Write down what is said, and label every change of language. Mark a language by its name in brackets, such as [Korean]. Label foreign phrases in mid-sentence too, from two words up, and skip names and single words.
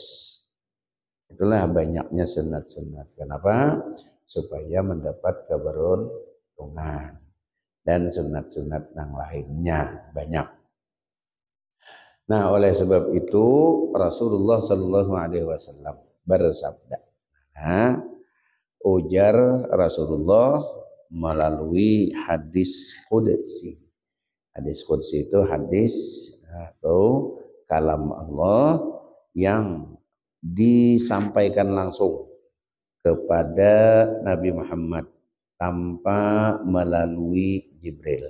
[Indonesian] Itulah banyaknya sunat-sunat. Kenapa? Supaya mendapat keberuntungan. Dan sunat-sunat yang lainnya banyak. Nah, oleh sebab itu Rasulullah [Arabic] صلى الله عليه وسلم [Indonesian] bersabda. Nah, ujar Rasulullah melalui hadis qudsi. Hadis qudsi itu hadis atau kalam Allah yang disampaikan langsung kepada Nabi Muhammad tanpa melalui Jibril.